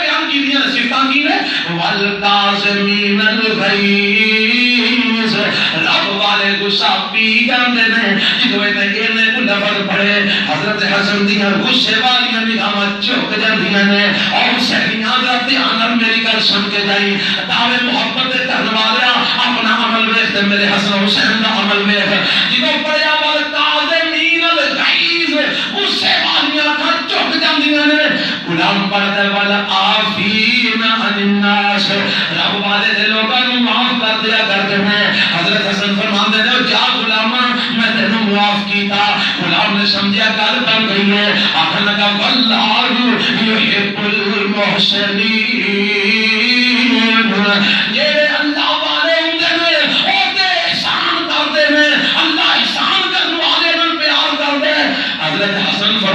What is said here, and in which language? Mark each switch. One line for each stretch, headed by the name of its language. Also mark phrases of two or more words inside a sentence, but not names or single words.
Punjabi: بیان کی دیاں، صفتاں کی نے
Arabic: والکاظمین الغیظ،
Punjabi: رب والے غصہ پی جاندے نے، جدوں اینے کو لفظ پڑھے حضرت حسن دیاں غصے والیاں نگاہاں جھک جاندیاں نے، اور حسینیاں دا دھیان میری گل سن کے جائی، دعوے محبت دے کرن والیا اپنا عمل ویکھ تے میرے حسن حسین دا عمل ویکھ، جدوں پڑھیا
Arabic: والکاظمین الغیظ،
Punjabi: غصے والیاں اکھاں جھک جاندیاں نے، غلام پڑھدا
Arabic: والعافین عن الناس،
Punjabi: رب والے دے لوکاں نوں معاف کر دیا کرتے ہیں، حضرت حسن فرماندے نے جا غلاما میں تینوں معاف کیتا، غلام نے سمجھا گل بن گئی ہے، آخر لگا
Arabic: واللہ یحب المحسنین،
Punjabi: جیڑے اللہ والے ہوندے نے او تے احسان کردے نے، اللہ احسان کرن والے نال پیار کردے، حضرت حسن